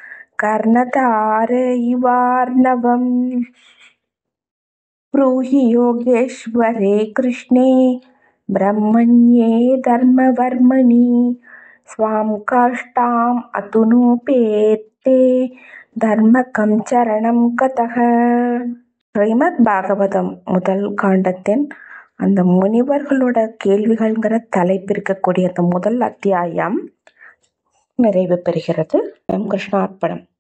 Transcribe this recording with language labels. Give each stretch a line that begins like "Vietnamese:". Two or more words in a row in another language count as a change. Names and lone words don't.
Sanskrit: कर्णधारयिवार्णवम् ब्रूहि योगेश्वरे कृष्णे ब्रह्मण्ये धर्मवर्मणि स्वां काष्ठाम् अतुनोपेत्ते धर्मः कं शरणं गतः.
Tamil: ஸ்ரீமத் பாகவதம் முதல் காண்டத்தின் அந்த முனிவர்களோட கேள்விகள்ங்கிற தலைப்பு இருக்கக்கூடிய அந்த முதல் அத்தியாயம் நிறைவு பெறுகிறது. கிருஷ்ணார்ப்பணம்.